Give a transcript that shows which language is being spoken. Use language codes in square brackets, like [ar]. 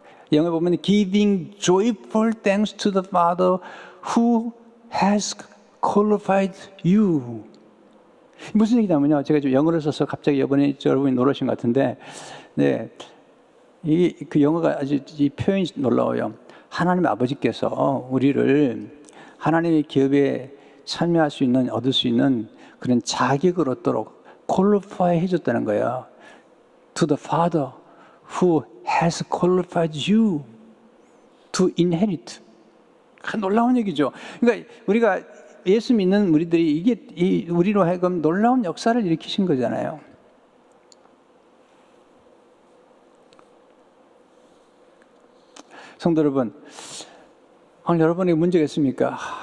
[ko] 영어에 보면 [en] Giving joyful thanks to the Father who has qualified you. [ko] 무슨 얘기냐면요. 제가 좀 영어를 써서 갑자기 이번에 여러분이 놀라신 것 같은데 그 영어가 아주 이 표현이 놀라워요. 하나님 아버지께서 우리를 하나님의 기업에 참여할 수 있는, 얻을 수 있는 그런 자격을 얻도록 qualify 해줬다는 거예요. [en] To the Father who has qualified you to inherit. [ko] 놀라운 얘기죠. 그러니까 우리가 예수 믿는 우리들이 이게 우리로 하여금 놀라운 역사를 일으키신 거잖아요. 성도 여러분, 오늘 여러분에게 문제가 있습니까?